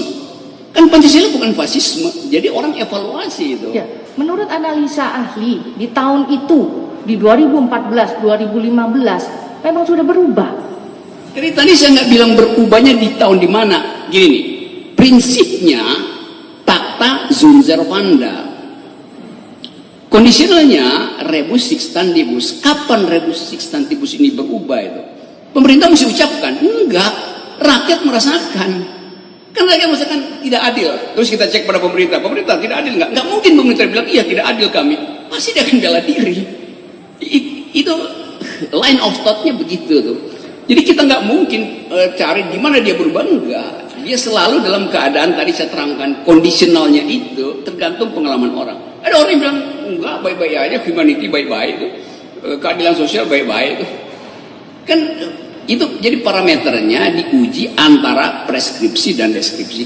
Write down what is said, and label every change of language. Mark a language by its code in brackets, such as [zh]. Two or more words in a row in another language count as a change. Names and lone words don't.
[id] Kan Pancasila bukan fasisme, jadi orang evaluasi itu. Ya, menurut analisa ahli di tahun itu, di 2014-2015, memang sudah berubah. Jadi tadi saya nggak bilang berubahnya di tahun di mana. Gini nih, prinsipnya [la] pacta sunt servanda. Kondisionalnya rebus sic stantibus. [id] Kapan [la] rebus sic stantibus [id] ini berubah itu? Pemerintah mesti ucapkan, enggak, rakyat merasakan. Kan rakyat merasakan tidak adil. Terus kita cek pada pemerintah tidak adil nggak? Nggak mungkin pemerintah bilang, iya tidak adil kami. Pasti dia akan bela diri. Itu [en] line of thought- [id] nya begitu tuh. Jadi kita nggak mungkin cari di mana dia berubah, enggak. Dia selalu dalam keadaan tadi saya terangkan, kondisionalnya itu tergantung pengalaman orang. Ada orang yang bilang, enggak, baik-baik aja, humanity baik-baik itu. Keadilan sosial baik-baik itu. Kan itu jadi parameternya diuji antara preskripsi dan deskripsi.